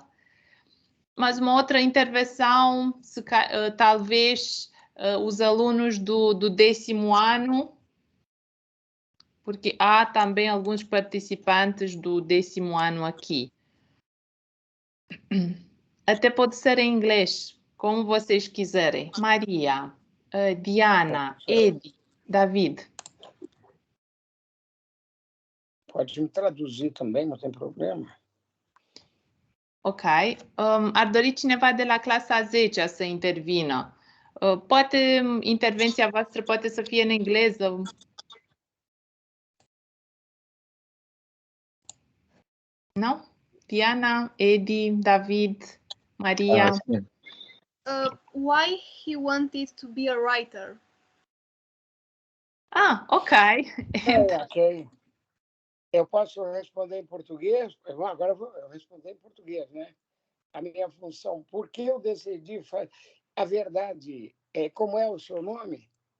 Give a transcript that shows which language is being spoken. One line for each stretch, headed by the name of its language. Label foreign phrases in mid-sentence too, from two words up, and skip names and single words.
Portuguese: Mas uma outra intervenção, talvez os alunos do 10º ano, porque há também alguns participantes do 10º ano aqui. Até pode ser em inglês, como vocês quiserem. Maria, Diana, Edi, David. Pode me traduzir também, não tem problema. Ok.
Romanian: Ar dori cineva de la clasa 10 să intervină. Poate intervenția voastră poate să fie în engleză. Nu? Diana, Edi, David, Maria.
English: Why he wanted to be a writer? Ok. Ok.
Portuguese: Eu posso responder em português? Agora eu vou responder em português, né? a minha função. Por que eu decidi fazer? A verdade é, como é o seu nome?